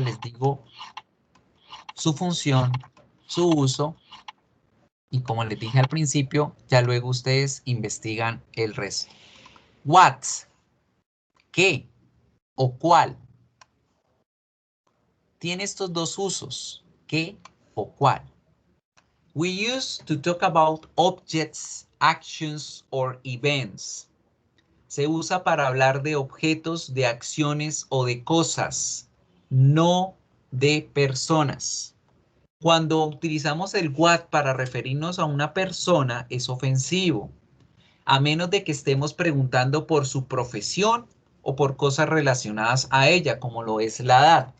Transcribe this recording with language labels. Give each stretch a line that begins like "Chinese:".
Spanish: Les digo su función, su uso. Y como les dije al principio, ya luego ustedes investigan el resto. What, qué o cuál. Tiene estos dos usos, qué o cuál.
English: We use to talk about objects, actions, or events.
Spanish: Se usa para hablar de objetos, de acciones o de cosas, no de personas. Cuando utilizamos el what para referirnos a una persona es ofensivo, a menos de que estemos preguntando por su profesión o por cosas relacionadas a ella, como lo es la edad.